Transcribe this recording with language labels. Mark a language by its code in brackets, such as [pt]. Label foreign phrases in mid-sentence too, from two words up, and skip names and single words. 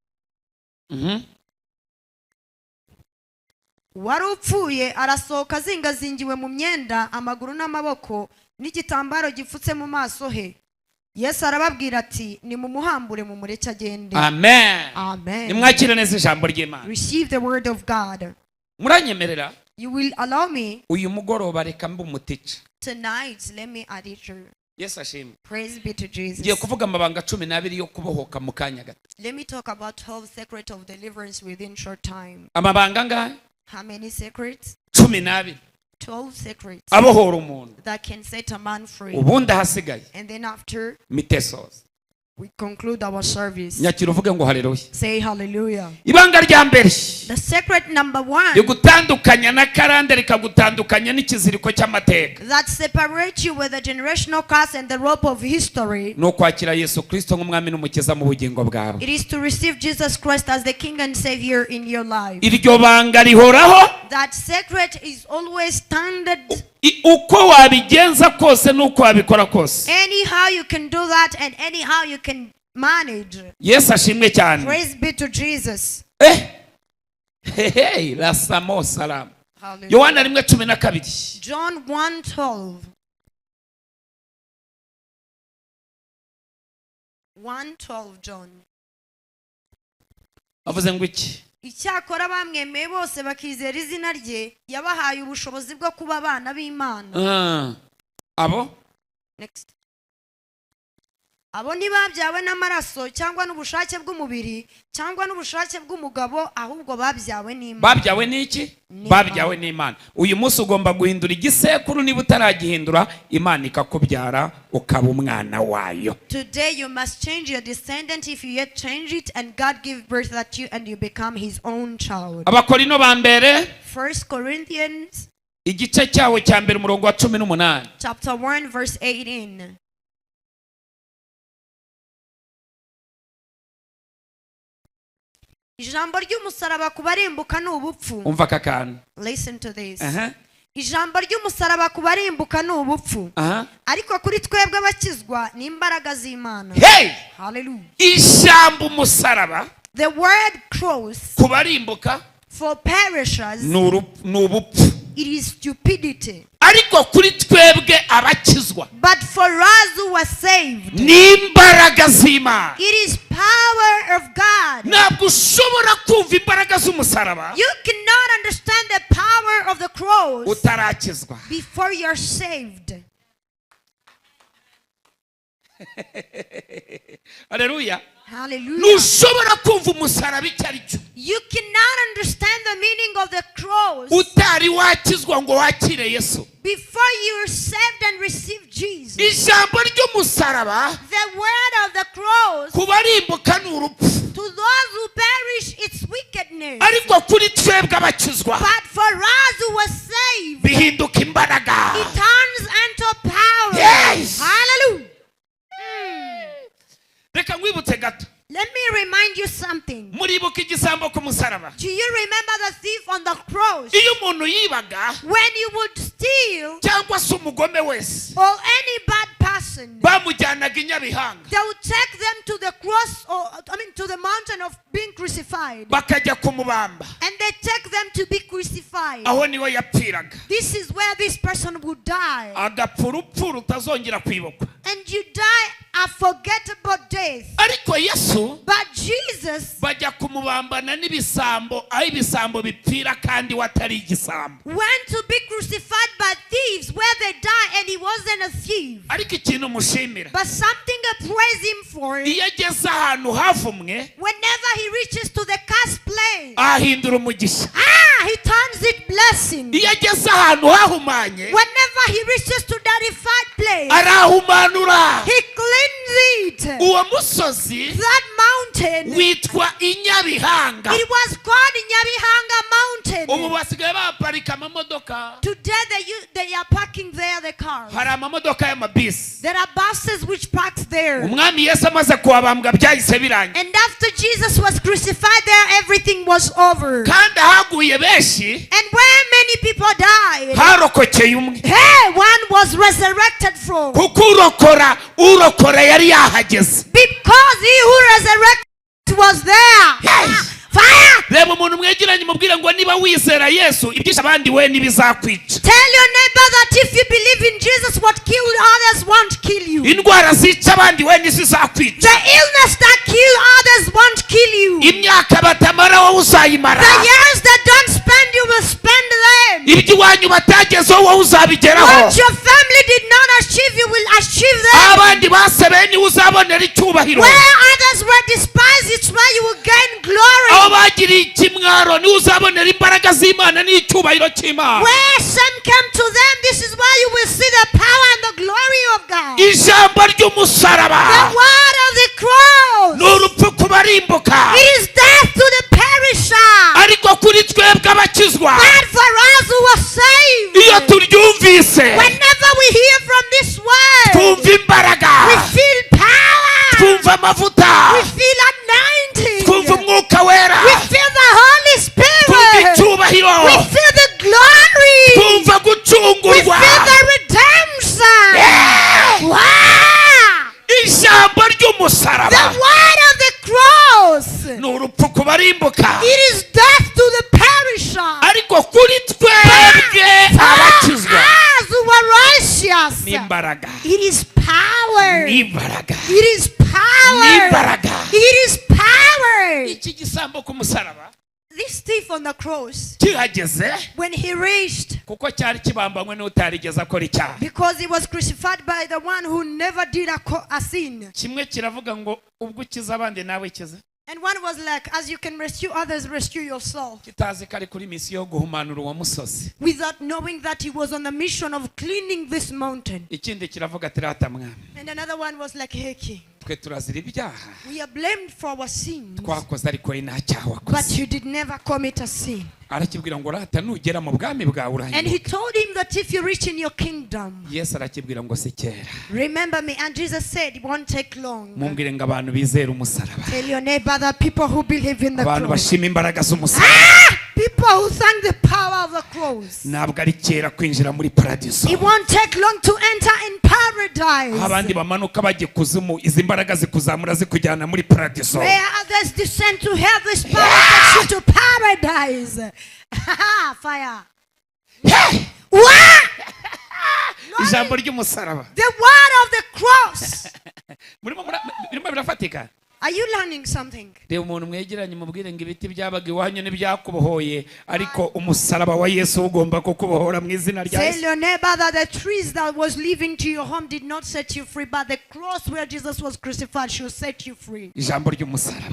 [rw] Wari upfuye arasohoka azingazingiwe mu myenda, amaguru n'amaboko, n'igitambaro gipfutse mu maso he. Yesu arababwira ati, nimumuhambure mumureke agende. Amen. Amen. Nimwakire neza ijambo ry'Imana. [en] Receive the word of God. [rw] Muranyemerera? [en] You will allow me. [rw] Uyu mugoroba reka mbe umuticha. [en] Tonight, let me add it to. [rw] Yes, ashimwe. [en] Praise be to Jesus. [rw] Ngiye kuvuga amabanga 12 yo kubohoka mu kanya gato. [en] Let me talk about 12 secrets of deliverance within short time. [rw] Amabanga ngahe? [en] How many secrets? 12. 12 secrets [rw] Abohora umuntu. [en] that can set a man free. [rw] Ubundi hasigaye. [en] And then after Mitesos. we conclude our service. [rw] Nyakira uvuge ngo haleluya. [en] Say hallelujah. [rw] Ibanga rya mbere. [en] The secret number 1 [rw] Rigutandukanya na karande rikagutandukanya n'ikiziriko cy'amateka. [en] that separates you with the generational curse and the rope of history. [rw] No kwakira Yesu Kristo nk'umwami n'umukiza mu bugingo bwawe. [en] It is to receive Jesus Christ as the King and Savior in your life. [rw] Iryo banga rihoraho. [en] That secret is always standard. [rw] Uko wabigenza kose nuko wabikora kose. [en] Anyhow you can do that and anyhow you can manage. [rw] Yesu ashimwe cyane. [en] Praise be to Jesus. Hey, la samo salam. Hallelujah. [rw] Yohana 1:12. [en] John 1:12. 1:12 John. [rw] Avuze ngo iki? Icyakora bamwemeye bose bakizera izina rye, yabahaye ubushobozi bwo kuba abana b'Imana. Abo? [en] Next. [rw] abo ntibabyawe n'amaraso cyangwa n'ubushake bw'umubiri cyangwa n'ubushake bw'umugabo, ahubwo babyawe n'Imana. Babyawe n'iki? Babyawe n'Imana. Uyu munsi ugomba guhindura igisekuru, niba utaragihindura Imana ikakubyara ukaba umwana wayo. [en] Today you must change your descendant if you yet change it, and God give birth at you and you become his own child. [rw] Abakorino ba mbere [en] 1 Corinthians [rw] igice cyawo cya mbere umurongo wa 18. [en] chapter 1 verse 18. [rw] Ijambo ry'umusaraba kubarimbuka n'ubupfu. Umva kakana. [en] Listen to this. [rw] Ijambo ry'umusaraba kubarimbuka n'ubupfu. Ariko kuri twebwe abakizwa ni imbaraga z'Imana. Hey! Hallelujah. Ijambo umusaraba. [en] The word cross [rw] kubarimbuka [en] for perishers [rw] n'ubupfu. [en] It is stupidity. [rw] Ariko kuri twebwe abakizwa. [en] But for us who are saved, [rw] ni imbaraga z'Imana. [en] It is power of God. [rw] Ntabwo ushobora kumva imbaraga z'umusaraba. [en] You cannot understand the power of the cross [rw] utarakizwa. [en] Before you're saved. Hallelujah. Hallelujah. [rw] Ntushobora kumva umusaraba icyo ari cyo. [en] You cannot understand the meaning of the cross [rw] utari wakizwa ngo wakire Yesu. [en] Before you are saved and receive Jesus. [rw] Ijambo ry'umusaraba, [en] the word of the cross, [rw] kubarimbuka n'urupfu. [en] to those who perish its wickedness. [rw] Ariko kuri twebwe abakizwa, [en] but for us who were saved, [rw] bihinduka imbaraga. [en] it turns into power. Yes. Hallelujah. [rw] Reka mwibutse gato. [en] Let me remind you something. [rw] Muribuka igisambo ku musaraba. [en] Do you remember the thief on the cross? [rw] Iyo umuntu yibaga, [en] when you would steal, [rw] cyangwa se umugome wese, [en] or any bad person, [rw] bamujyanaga i Nyabihanga. [en] they would take them to the cross, or to the mountain of being crucified. [rw] Bakajya kumubamba. [en] And they take them to be crucified. [rw] Aho niwe yapfiraga. [en] This is where this person would die. [rw] Agapfa urupfu rutazongera kwibukwa. [en] And you die a forgettable death. [rw] Ariko Yesu, [en] but Jesus, [rw] bajya kumubambana n'ibisambo, aho ibisambo bipfira kandi watari igisambo. [en] went to be crucified by thieves where they die, and he wasn't a thief. [rw] Ariko ikintu mushimira, [en] But something I praise him for, [rw] iyo ageze ahantu havumwe, [en] whenever he reaches to the cursed place, [rw] ahindura umugisha. [en] he turns it blessing. [rw] Iyo ageze ahantu hahumanye, [en] Whenever he reaches to that defiled place, [rw] arahumanura. [en] he cleans it. [rw] Uwo musozi [en] That mountain, [rw] witwa i Nyabihanga. [en] it was called Nyabihanga [rw] Ubu [en] Mountain. [rw] basigaye baparika amamodoka. [en] Today they are parking there the cars. [rw] Hari amamodoka y'amabisi. [en] There are buses which parks there. [rw] Umwami Yesu amaze kuhabambwa byahise birangira. [en] And after Jesus was crucified there, everything was over. [rw] Kandi ahaguye benshi, [en] And where many people died, [rw] harokokeye umwe. [en] hey, one was resurrected from. [rw] Kuko urokora yari yahageze. [en] Because he who resurrected was there. Yes. Fire! [rw] Reba umuntu mwegeranye mubwire ngo niba wizera Yesu, ibyisha abandi we ntibizakwica. [en] Tell your neighbor that if you believe in Jesus, what killed others won't kill you. [rw] Indwara zica abandi we ntizizakwica. [en] The illness that kill others won't kill you. [rw] Imyaka batamara wowe uzayimara. [en] The years that don't spend, you will spend them. [rw] Ibyo iwanyu batagezeho wowe uzabigeraho. [en] What your family did not achieve, you will achieve them. [rw] Abandi basebeye niwe uzabonera icyubahiro. [en] Where others were despised, it's where you will gain glory. [rw] Aho bagiriye ikimwaro niwe uzabonera imbaraga z'Imana n'icyubahiro cy'Imana. [en] Where some came to them, this is where you will see the power and the glory of God. [rw] Ijambo ry'umusaraba, [en] The word of the cross, [rw] ni urupfu kubarimbuka. [en] it is death to the perisher. [rw] Ariko kuri twebwe abakizwa, [en] But for us who are saved, [rw] iyo turyumvise, [en] whenever we hear from this word, [rw] twumva imbaraga, [en] we feel power, [rw] twumva amavuta, [en] we feel anointing, [rw] twumva umwuka wera, [en] we feel the Holy [rw] twumva [en] Spirit, [rw] icyubahiro, [en] we feel the glory, [rw] twumva [en] we [rw] gucungurwa. [en] feel the redemption. Yeah. Wow! [rw] Ijambo [en] The [rw] ry'umusaraba [en] word of the cross, [rw] ni urupfu kubarimbuka. [en] it is death to the perisher. [rw] Ariko kuri twebwe abakizwa, [en] Us who are righteous, [rw] ni imbaraga, [en] it is power. [rw] ni imbaraga, [en] It is [rw] ni [en] power. [rw] imbaraga. [en] It is power. [rw] Iki gisambo ku musaraba, [en] this thief on the cross, [rw] kihageze [en] when he reached, [rw] kuko cyari kibambanywe n'utarigeze akora icyaha, [en] because he was crucified by the one who never did a sin. [rw] kimwe kiravuga ngo ubwo ukiza abandi nawe kize, [en] And one was like, as you can rescue others, rescue yourself. [rw] kitazi ko ari kuri misiyo yo guhumanura uwo musozi. [en] Without knowing that he was on the mission of cleaning this mountain. [rw] Ikindi kiravuga ati rata mwami, [en] And another one was like, hey king, [rw] twe turazira ibyaha [en] we are blamed for our sins, [rw] twakoze ariko nta cyaha [en] but [rw] wakoze. [en] you did never commit a sin. [rw] Arakibwira ngo rata nugera mu bwami bwawe [en] And he [rw] urahinduka. [en] told him that if you reach in your kingdom, [rw] Yesu arakibwira ngo si kera, [en] remember me. And Jesus said, it won't take long. [rw] mumbwire ngo abantu bizera umusaraba, [en] Tell your neighbor that people who believe in the [rw] abantu [en] cross, [rw] bashima imbaraga z'umusaraba, [en] people who thank the power of the cross, [rw] ntabwo ari kera kwinjira muri paradiso. [en] it won't take long to enter in paradise. [rw] abandi bamanuka bajya kuzimu, izi mbaraga zikuzamura zikujyana muri paradiso. [en] Where others descend to hell, this power takes you to paradise. Fire. What? [rw] ijambo ry'umusaraba [en] The word of the cross. [rw] birimo birafatika. [en] Are you learning something? [rw] reba umuntu mwegeranye mubwire ngo ibiti byabaga iwanyu ntibyakubohoye, ariko umusaraba wa Yesu ugomba kukubohora mu izina rya [en] Tell [rw] Yesu. [en] your neighbor that the trees that was leaving to your home did not set you free, but the cross where Jesus was crucified should set you free. [rw] ijambo ry'umusaraba